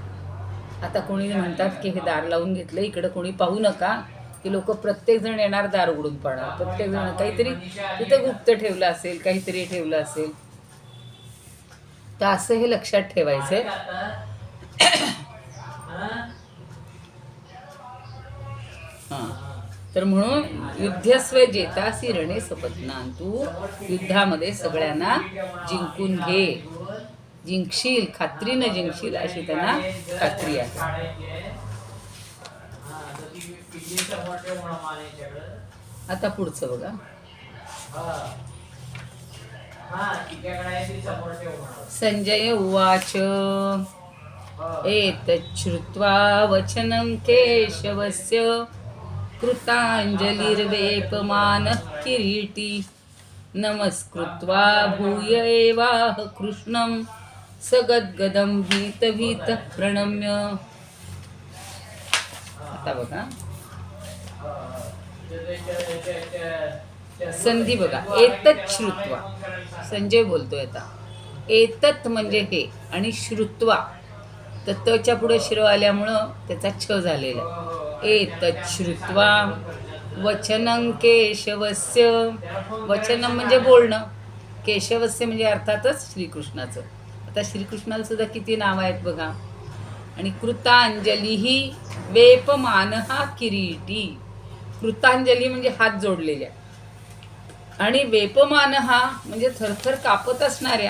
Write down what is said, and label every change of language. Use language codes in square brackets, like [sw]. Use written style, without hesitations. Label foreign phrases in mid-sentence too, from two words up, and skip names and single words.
[mr] आता कोणी म्हणतात की हे दार लावून घेतलं, इकडं कोणी पाहू नका, की लोक प्रत्येकजण येणार, दार उघडून पाहणार. प्रत्येकजण काहीतरी तिथं गुप्त ठेवलं असेल, काहीतरी ठेवलं असेल. तर असं हे लक्षात ठेवायचंय. तर म्हणून [sa] युद्धस्व जेतासी रणे सपत्नान. [mr] तू युद्धामध्ये सगळ्यांना जिंकून घे, जिंकशील, खात्रीनं जिंकशील अशी त्यांना खात्री आहे. आता पुढचं बघा. [sa] संजय उवाच एतच्छ्रुत्वा वचनं केशवस्य कृताञ्जलिर्वेपमानः किरीटी नमस्कृत्वा भूय एवाह कृष्णं सगद्गदं भीतभीतः प्रणम्य. [mr] आता बघा संधी बघा. [sa] एतत् श्रुत्वा, [mr] संजय बोलतोय आता. एतत् म्हणजे हे, आणि श्रुत्वा तर तच्या पुढे शिरो आल्यामुळं त्याचा छ झालेला. [sa] एतत् श्रुत्वा वचनं केशवस्य. [mr] वचनं म्हणजे बोलणं, केशवस्य म्हणजे अर्थातच श्रीकृष्णाचं. आता श्रीकृष्णाला सुद्धा किती नावं आहेत बघा. आणि [sa] कृतांजली वेपमानहा किरीटी. [mr] कृतांजली म्हणजे हात जोडलेल्या, आणि वेपमानहा म्हणजे थरथर कापत असणाऱ्या.